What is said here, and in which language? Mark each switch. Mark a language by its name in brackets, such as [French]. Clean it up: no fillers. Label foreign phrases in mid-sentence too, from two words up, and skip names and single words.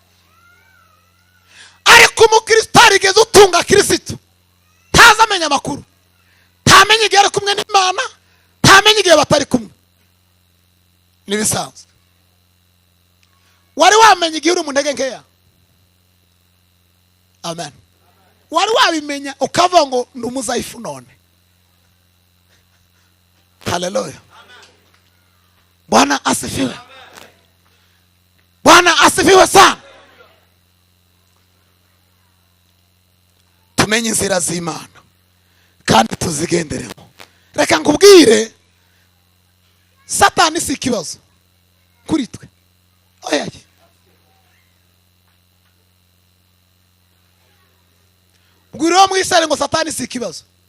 [Kinyarwanda] Ariko umukristo arigeze utunga Kristo ntazamenya amakuru, ntamenye igihe ari kumwe n'Imana, ntamenye igihe batari kumwe. Nibisanzwe. Wari wamenya igihe uri mu ntege nkeya? Amen. Wari wabimenya ukavuga ngo ndi umuzayifu none? Haleluya. [Swahili] Bwana asifiwe. Bwana asifiwe sana. [Kinyarwanda] Tumenye inzira z'Imana kandi tuzigenderemo. Reka nkubwire, Satani si ikibazo kuri twe. Oya. Ubwira mwishare ngo Satani si ikibazo.